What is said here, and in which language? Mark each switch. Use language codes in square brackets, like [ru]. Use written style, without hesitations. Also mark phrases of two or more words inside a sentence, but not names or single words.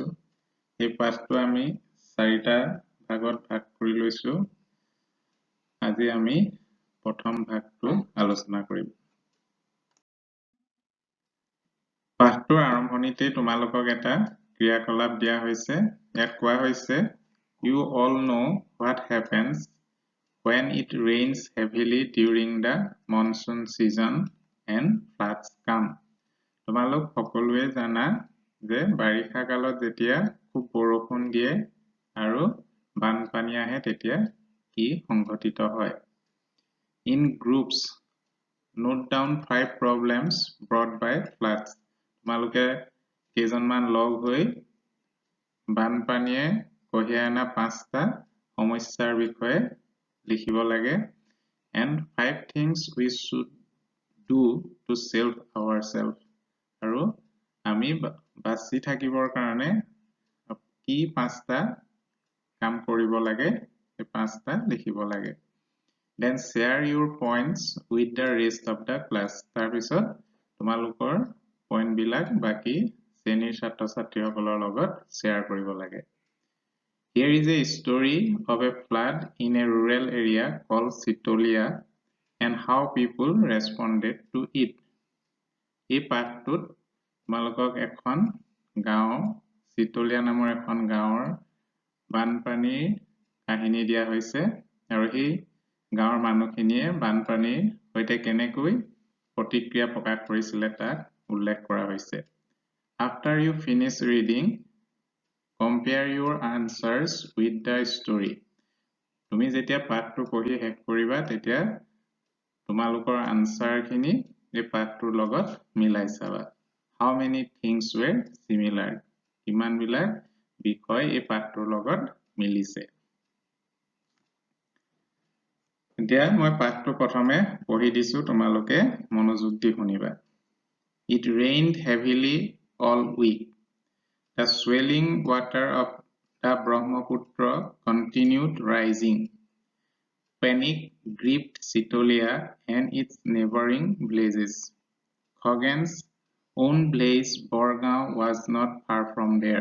[as] এই পাঠটো আমি 4টা ভাগত ভাগ কৰি লৈছো। আজি আমি প্ৰথম ভাগটো আলোচনা কৰিম। পাঠটোৰ আৰম্ভণিতে তোমালোকক এটা ক্ৰিয়াকলাপ দিয়া হৈছে। ইয়াত কোৱা হৈছে [en] You all know what happens when it rains heavily during the monsoon season and floods come. [as] তোমালোক সকলোৱে জানা যে বাৰিষা কালত যেতিয়া খুব বৰষুণ দিয়ে আৰু বানপানী আহে তেতিয়া কি সংঘটিত হয়। [en] In groups, note down 5 problems brought by floods. [as] তোমালোকে কেইজনমান লগ হৈ বানপানীয়ে কঢ়িয়াই অনা 5টা সমস্যাৰ বিষয়ে লিখিব লাগে [en] and 5 things we should do to save ourselves. [as] আৰু আমি বাচি থাকিবৰ কাৰণে কি 5টা কাম কৰিব লাগে এই 5টা লিখিব লাগে। [en] Then share your points with the rest of the class. [as] তাৰ পিছত তোমালোকৰ পইণ্ট বিলাক বাকি শ্ৰেণীৰ ছাত্ৰ-ছাত্ৰীসকলৰ লগত শ্বেয়াৰ কৰিব লাগে। [en] Here is a story of a flood in a rural area called Sitolia and how people responded to it. [as] এই পাঠটোত তোমালোকক এখন গাঁও চিতলিয়া নামৰ এখন গাঁৱৰ বানপানীৰ কাহিনী দিয়া হৈছে আৰু এই গাঁৱৰ মানুহখিনিয়ে বানপানীৰ সৈতে কেনেকৈ প্ৰতিক্ৰিয়া প্ৰকাশ কৰিছিল তাক উল্লেখ কৰা হৈছে। [en] After you finish reading, compare your answers with the story. [as] তুমি যেতিয়া পাঠটো পঢ়ি শেষ কৰিবা তেতিয়া তোমালোকৰ আনসাৰখিনি এই পাঠটোৰ লগত মিলাই চাবা। [en] How many things were similar? [as] কিমান বিলাক বিষয় এই পাঠটোৰ লগত মিলিছে। এতিয়া মই পাঠটো প্ৰথমে পঢ়ি দিছো তোমালোকে মনোযোগ দি শুনিবা। [en] It rained heavily all week. The swelling water of the Brahmaputra continued rising. Panic gripped Sitolia and its neighboring villages. Khoghen's own village Borgaon was not far from there.